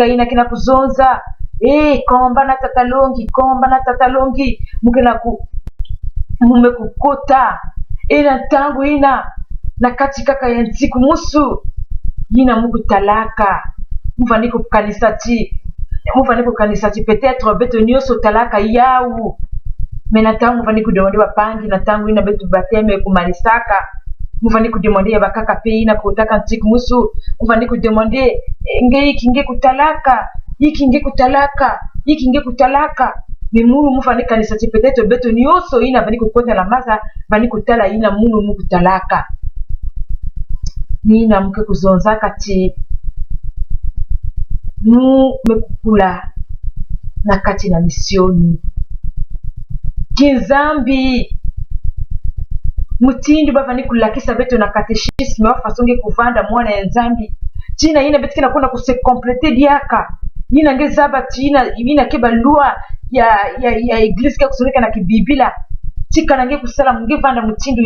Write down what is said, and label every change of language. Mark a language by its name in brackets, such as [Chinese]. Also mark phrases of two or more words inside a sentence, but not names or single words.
[Kituba (Democratic Republic of Congo)] ina kina kuzonza komba na tatalongi mukela mume kukota tangu ina na kati kaka ya ntiku musu yina muku talaka muvandiko kanisati peut-être beto nyonso talaka yau mais na tangu muvandiko demande bapangi na tangu ina betu baptême kumalisaka muvandiko demande ya bakaka pe ina kutaka ntiku musu muvandiko demande nge kutalaka ni munu mufani kanisa ti peut-être beto nyonso ina vani kokota la masa vani kotala ina munu mukutalaka nina muke kuzonzaka ti mu mekukula na kati na misioni kinzambi mutindu bavani kulakisa beto na katechisme wafasonge kuvanda mwana ya nzambi tina ina betu kina kuna kuse complete diaka ina ngezaba tina ina keba lua ya eglise kia kusoneka na kibibila tika nange kusala munge vanda mutindu